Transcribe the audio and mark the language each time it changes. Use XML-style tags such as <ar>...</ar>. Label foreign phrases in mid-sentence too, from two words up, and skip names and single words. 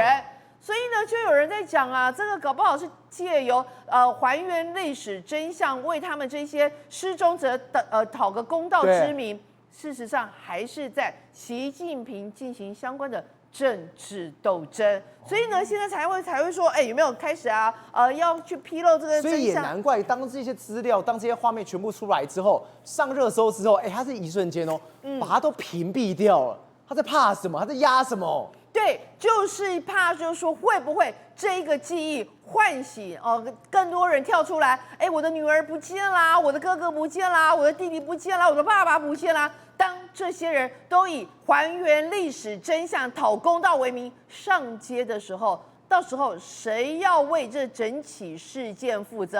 <zh>所以呢，就有人在講啊，這個搞不好是借由還原歷史真相，為他們這些失蹤者討個公道之名。事實上，還是在習近平進行相關的政治鬥爭，所以呢，現在才會說，有沒有開始啊？要去披露這個真相。所以也難怪，當這些資料、當這些畫面全部出來之後，上熱搜之後，他是一瞬間把它都屏蔽掉了。他在怕什麼？他在壓什麼？對，就是怕，就是說會不會這一個記憶喚醒更多人跳出來？我的女兒不見啦，我的哥哥不見啦，我的弟弟不見啦，我的爸爸不見啦。當這些人都以還原歷史真相、討公道為名上街的時候，到時候誰要為這整起事件負責？</zh>